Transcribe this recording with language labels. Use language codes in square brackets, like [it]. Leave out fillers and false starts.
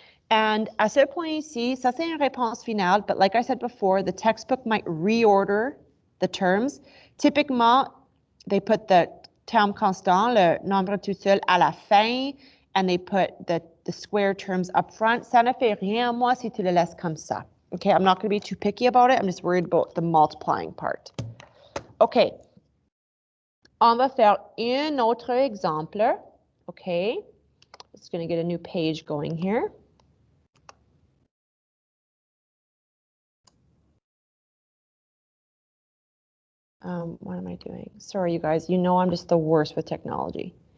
[en] And [fr] à ce point ici, ça c'est une réponse finale, [en] but like I said before, the textbook might reorder the terms. Typiquement, they put the terme constant, [fr] le nombre tout seul, à la fin, [en] and they put the square terms up front. [fr] Ça ne fait rien à moi si tu le laisses comme ça. [en] Okay, I'm not going to be too picky about it. I'm just worried about the multiplying part. Okay. [fr] On va faire un autre exemple. [en] Okay. Just going to get a new page going here. What am I doing? Sorry, you guys. You know I'm just the worst with technology.